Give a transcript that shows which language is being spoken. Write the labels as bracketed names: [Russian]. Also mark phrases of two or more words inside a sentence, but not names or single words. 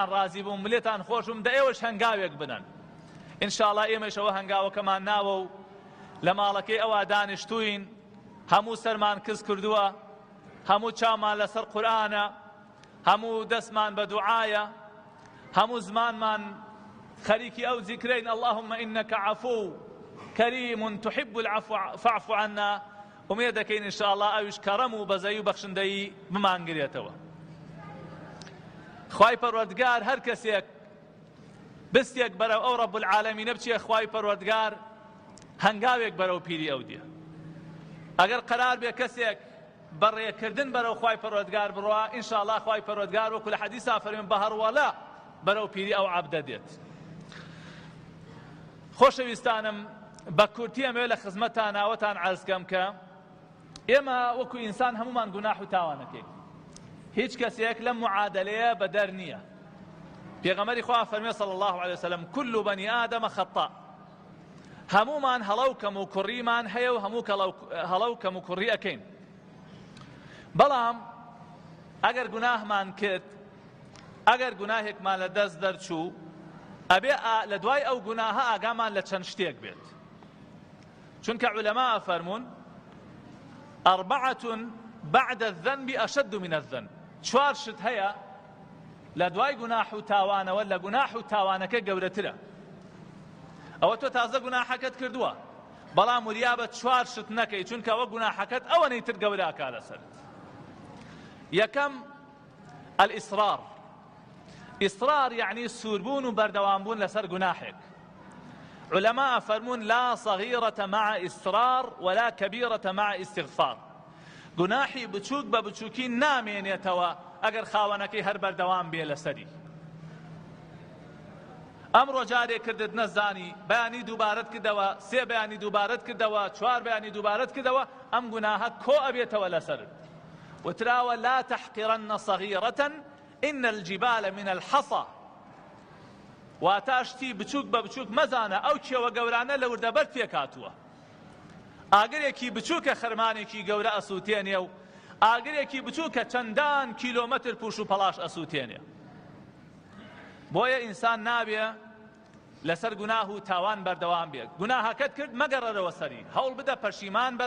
[Central Kurdish] ڕازی بووم لێتان خۆشم دە ئێوەش هەنگاوێک بنن ئینشاڵڵا ئێمەشەوە هەنگاوەکەمان ناوە و لە ماڵەکەی ئەوە دانیشتوین هەموو سەرمان کز کردووە هەموو چامان لەسەر قورئانە هەموو دەستمان بە دوعایە هەموو زمانمان خەریکی ئەو زیکرین [Arabic] اللهم إنك عفو كريم تحب العفو فاعف عنا [Central Kurdish] ومێ دەکەین ئینشاءڵڵا ئەویش کەڕەم و بەزەی و بەخشندەیی بمانگرێتەوە خوای پەروەردگار هەر کەسێک بستێک بەرەو ئەو [Arabic] ڕەب العالەمینە [Central Kurdish] بچێ خوای پەروەردگار هەنگاوێک بەرەو پیری ئەو دێ ئەگەر قەرار بێ کەسێک بەڕێکردن بەرەو خوای پەروەردگار بڕوا ئینشاءڵڵا خوای پەروەردگار وەکو لە حەدیثا فەرمێن بە هەڕوەلا بەرەو پیری ئەو عەبدە دێت خۆشەویستانم بە کورتی ئەمەوێ لە خزمەتان ناوەتان عەرزکەم کە ئێمە وەکو ئینسان هەمومان گوناح و تاوانەکەین هیچ کەسێک لەم معادلەیە بەدەر نییە پێغەمبەری خوا فەرمێ [Arabic] صلی الله علیه وسلم كل بني آدم خطاء [Central Kurdish] هەمومان هەڵە و کەم و کوڕیمان هەیە و هەموو هەڵە و کەم و کوڕی ئەکەین بەڵام ئەگەر گوناهمان کرد ئەگەر گوناهێکمان لە دەست دەرچوو ئەبێ لە دوای ئەو گوناهە ئاگامان لە چەند شتێک بێت چونکە عولەما فەرمون [Arabic] أربعة بعد الذنب أشد من الذنب [Central Kurdish] چوار شت هەیە لە دوای گوناح و تاوانەوە لە گوناح و تاوانەکە گەورەترە ئەوە تۆ تازە گوناحەکەت کردووە بەڵام وریابە چوار شت نەکەی چونکە ئەوە گوناحەکەت ئەوەنەی تر گەوراکا لەسەرت یەکەم [Arabic] الإصرار إصرار يعني [Central Kurdish] سوربون و بەردەوامبوون لەسەر گوناحێک علماء فرمون [Arabic] لا صغيرة مع إصرار ولا كبيرة مع استغفار [Central Kurdish] گوناحی بچوک بە بچووکی نامێنێتەوە ئەگەر خاوەنەکەی هەر بەردەوام بێ لەسەری ئەمڕۆ جارێک کردت نەزانی بەیانی دووبارەت کردەوە سێ بەیانی دووبارەت کردەوە چوار بەیانی دووبارەت کردەوە ئەم گوناهە کۆ ئەبێتەوە لەسەرت وتراوە [Arabic] لا تحقرن صغيرة إن الجبال من الحصى [Central Kurdish] واتاشتی بچوک بە بچوک مەزانە ئەو کێوە گەورانە لە وردەبەر تێکاتووە ئاگرێکی بچووکە خەرمانێکی گەورە ئەسووتێنێ و ئاگرێکی بچووکە چەندان کیلۆمەتر پوش و پەلاش ئەسووتێنێ بۆیە ئینسان نابێ لەسەر گوناه و تاوان بەردەوام بێت گوناهەکەت کرد مەگەڕەرەوە سەری هەوڵ بدە پەشیمان بەرە